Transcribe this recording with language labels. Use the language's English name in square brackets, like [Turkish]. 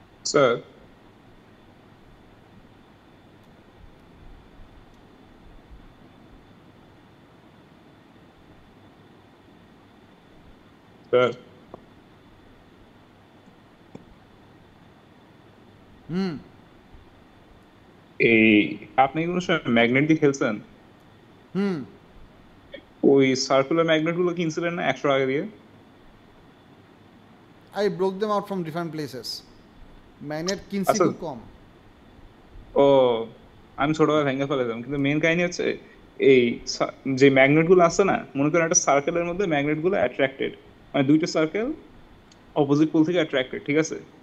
[Bangla] Sir sir এই আপনি কোনো সময় ম্যাগনেট দিয়ে খেলছেন? ওই সার্কুলার ম্যাগনেট গুলো কিনছিলেন না 100 টাকা দিয়ে? [English] I broke them out from different places. [Bangla] Magnet কিনছি আচ্ছা। খুব কম। ও, আমি ছোটবেলায় ভেঙে ফেলেছিলাম, কিন্তু মেন কাহিনী হচ্ছে এই যে ম্যাগনেট গুলো আছে না, মনে করেন একটা সার্কেলের মধ্যে ম্যাগনেট গুলো অ্যাট্রাক্টেড, মানে দুইটা সার্কেল অপোজিট পোল থেকে অ্যাট্রাক্টেড, ঠিক আছে?